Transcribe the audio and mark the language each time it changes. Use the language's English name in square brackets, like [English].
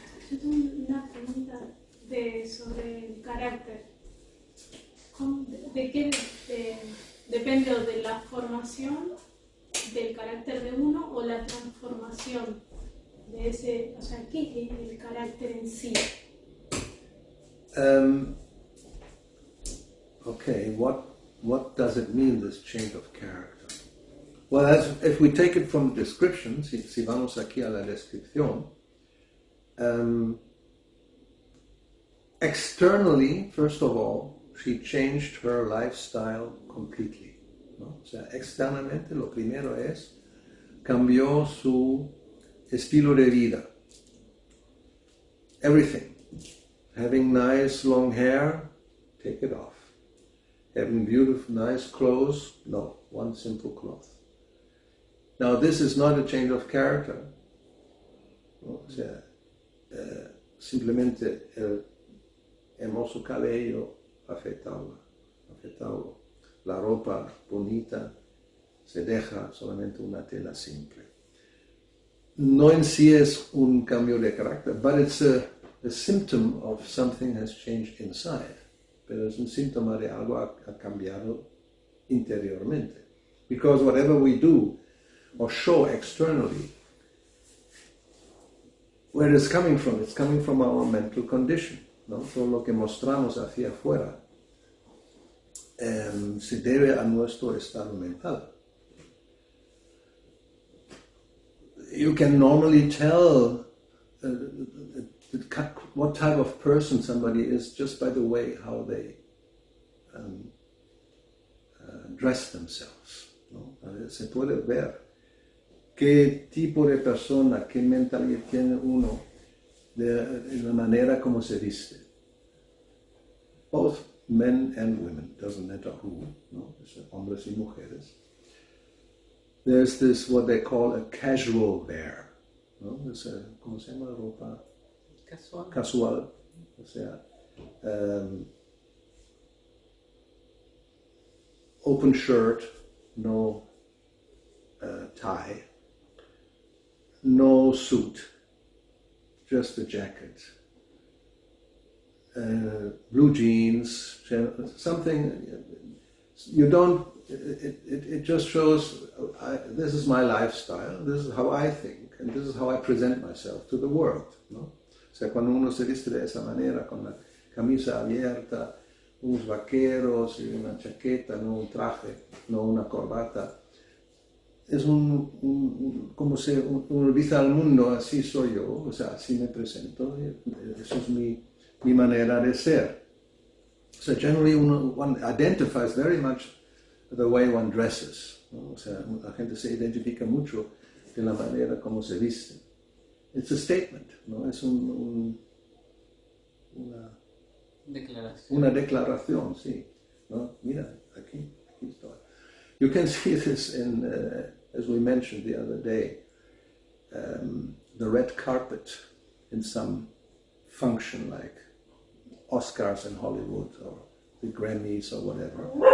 [Spanish] Yo tengo una pregunta sobre el carácter. ¿De qué depende de la formación del carácter de uno o la transformación de ese? O sea, ¿qué es el carácter en sí? [English] Okay, what does it mean, this change of character? Well, if we take it from the description, [Spanish] si vamos aquí a la descripción, [English] externally, first of all, she changed her lifestyle completely, ¿no? [Spanish] O sea, externamente lo primero es, cambió su estilo de vida. [English] Everything. Having nice long hair, take it off. Having beautiful, nice clothes, no, one simple cloth. Now, this is not a change of character. [Spanish] ¿No? O sea, simplemente el hermoso cabello, afeitado, la ropa bonita, se deja solamente una tela simple. No en sí es un cambio de carácter, [English] but it's a symptom of something has changed inside. [Spanish] Pero es un síntoma de algo ha cambiado interiormente. [English] Because whatever we do or show externally where it's coming from. It's coming from our mental condition, ¿no? [Spanish] Todo lo que mostramos hacia afuera se debe a nuestro estado mental. [English] You can normally tell what type of person somebody is just by the way how they dress themselves, ¿no? [Spanish] Se puede ver qué tipo de persona, qué mentalidad tiene uno de la manera como se viste. [English] Both men and women, doesn't matter who, ¿no? [Spanish] Hombres y mujeres. [English] There's this, what they call a casual wear, ¿no? [Spanish] ¿Cómo se llama? Ropa casual. O sea, [English] open shirt, no tie, no suit, just a jacket, blue jeans, something you don't. It just shows this is my lifestyle, this is how I think, and this is how I present myself to the world, ¿no? [Spanish] O sea, cuando uno se viste de esa manera, con la camisa abierta, unos vaqueros y una chaqueta, no un traje, no una corbata, es como si uno dice al mundo, así soy yo, o sea, así me presento, eso es mi manera de ser. [English] So generally one identifies very much the way one dresses, ¿no? [Spanish] O sea, la gente se identifica mucho de la manera como se viste. [English] It's a statement, [Spanish] ¿no? Es una declaración, sí, ¿no? Mira, aquí estoy. [English] You can see this in, as we mentioned the other day, the red carpet in some function like Oscars in Hollywood or the Grammys or whatever.